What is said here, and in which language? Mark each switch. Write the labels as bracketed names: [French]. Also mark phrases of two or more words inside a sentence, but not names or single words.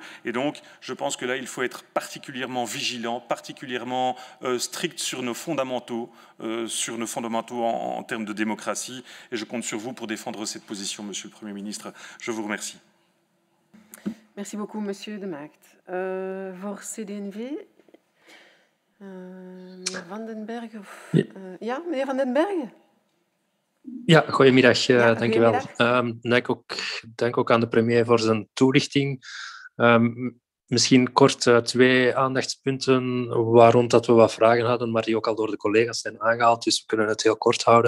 [French] Et donc, je pense que là, il faut être particulièrement vigilant, particulièrement strict sur nos fondamentaux, en termes de démocratie. Et je compte sur vous pour défendre cette position, Monsieur le Premier ministre. Je vous remercie. Merci beaucoup, Monsieur De Maagd. [Dutch] Voor CD&V, meneer Van den Berg. Ja, meneer Van den Berg? Ja, goedemiddag. Ja, dank u wel. Dank ook aan de premier voor zijn toelichting. Misschien kort 2 aandachtspunten waar rond dat we wat vragen hadden, maar die ook al door de collega's zijn aangehaald, dus we kunnen het heel kort houden.